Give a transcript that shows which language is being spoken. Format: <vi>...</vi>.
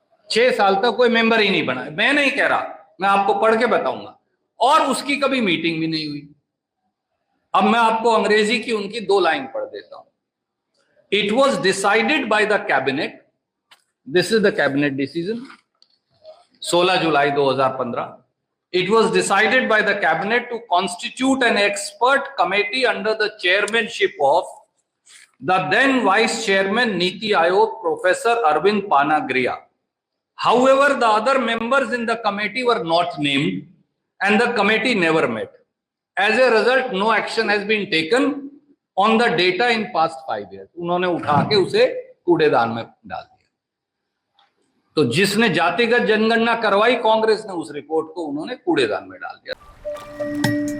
<hi>6 साल तक कोई मेंबर ही नहीं बना। मैं नहीं कह रहा, मैं आपको पढ़ के बताऊंगा। और उसकी कभी मीटिंग भी नहीं हुई। अब मैं आपको अंग्रेजी की उनकी 2 लाइन पढ़ देता हूं।</hi> <en>It was decided by the cabinet, this is the cabinet decision, 16 July 2015। It was decided by the cabinet to constitute an expert committee under the chairmanship of the then vice chairman Niti Aayog, Professor Arvind Panagriya. However, the other members in the committee were not named and the committee never met. As a result, no action has been taken on the data in past 5 years.</en> <hi>उन्होंने उठा के उसे कूड़ेदान में डाल दिया। तो जिसने जातिगत जनगणना करवाई कांग्रेस ने, उस रिपोर्ट को उन्होंने कूड़ेदान में डाल दिया।</hi>